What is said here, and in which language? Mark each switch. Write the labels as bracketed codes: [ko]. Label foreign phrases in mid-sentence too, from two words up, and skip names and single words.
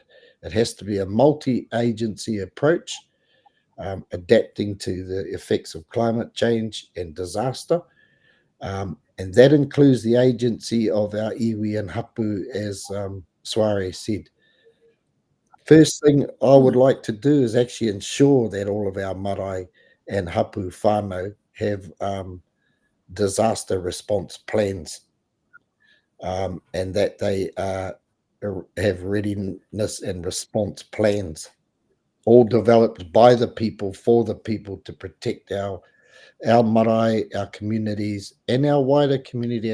[en] It has to be a multi-agency approach, adapting to the effects of climate change and disaster. And that includes the agency of our iwi and hapu, as Soare said. First thing I would like to do is actually ensure that all of our marae and [mi] hapu whānau [en] have disaster response plans, and that they have readiness and response plans, all developed by the people for the people to protect our marae, our communities, and our wider community.